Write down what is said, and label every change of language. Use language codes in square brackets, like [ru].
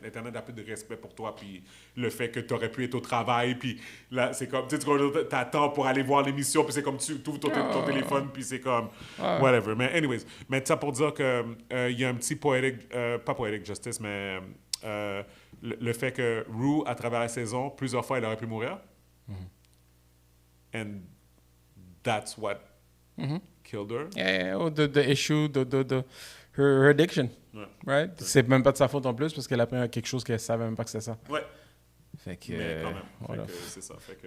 [fr] L'Internet a plus de respect pour toi, puis le fait que tu aurais pu être au travail, puis là, c'est comme, tu sais, t'attends pour aller voir l'émission, puis c'est comme, tu ouvres ton téléphone, puis c'est comme, whatever. Mais anyways, mais ça pour dire que il y a un petit poetic, pas poetic justice, mais le fait que Rue, à travers la saison, plusieurs fois, elle aurait pu mourir. [en] And that's what killed her. Yeah, the issue, her addiction. [fr] Ouais. [en] Right? [fr] C'est même pas de sa faute en plus parce qu'elle a pris quelque chose qu'elle savait même pas que c'était ça. Ouais. Fait que. Mais quand même. Voilà. Fait que c'est ça. Fait que,